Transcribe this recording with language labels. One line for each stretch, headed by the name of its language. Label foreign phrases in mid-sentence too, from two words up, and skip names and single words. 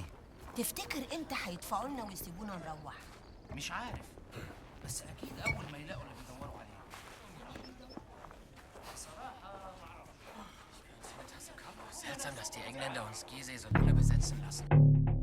Arabic: تفتكر امتى هيدفعوا لنا ويسيبونا نروح؟ مش عارف، بس اكيد اول ما يلاقوا اللي بيدوروا عليه. بصراحة
German: Seltsam, dass die Engländer uns Gizeh so lange besetzen lassen.